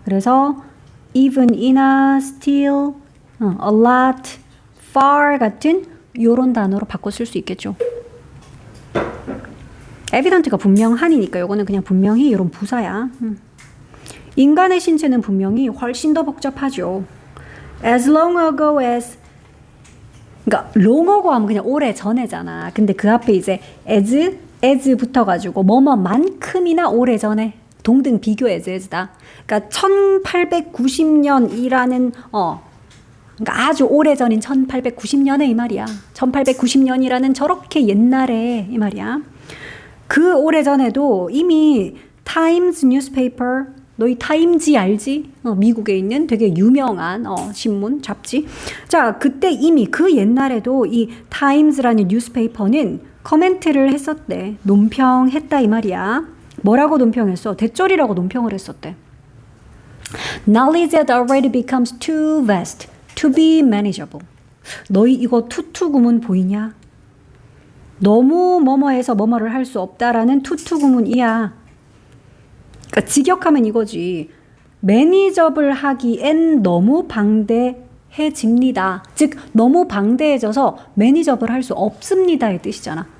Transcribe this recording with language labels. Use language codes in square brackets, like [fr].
[ko] 그래서 even이나 still, a lot, far 같은 요런 단어로 바꿔 쓸 수 있겠죠. evident가 분명한이니까 요거는 그냥 분명히 이런 부사야. 인간의 신체는 분명히 훨씬 더 복잡하죠. [en] As long ago as [ko] 그러니까 [en] long ago [ko] 하면 그냥 오래 전에잖아. 근데 그 앞에 이제 as 붙어가지고 뭐뭐만큼이나 오래 전에 동등 비교 as다. 그러니까 1890년이라는 그러니까 아주 오래 전인 1890년에 이 말이야. 1890년이라는 저렇게 옛날에 이 말이야. 그 오래 전에도 이미 타임스 뉴스페이퍼 너희 타임지 알지? 미국에 있는 되게 유명한 신문, 잡지. 자, 그때 이미 그 옛날에도 이 타임즈라는 뉴스페이퍼는 커멘트를 했었대. 논평했다 이 말이야. 뭐라고 논평했어? 대절이라고 논평을 했었대. [en] Knowledge that already becomes too vast to be manageable. [ko] 너희 이거 투투 구문 보이냐? 너무 뭐뭐해서 뭐뭐를 할 수 없다라는 투투 구문이야. 그러니까 직역하면 이거지. 매니저블 하기엔 너무 방대해집니다. 즉 너무 방대해져서 매니저블 할 수 없습니다의 뜻이잖아.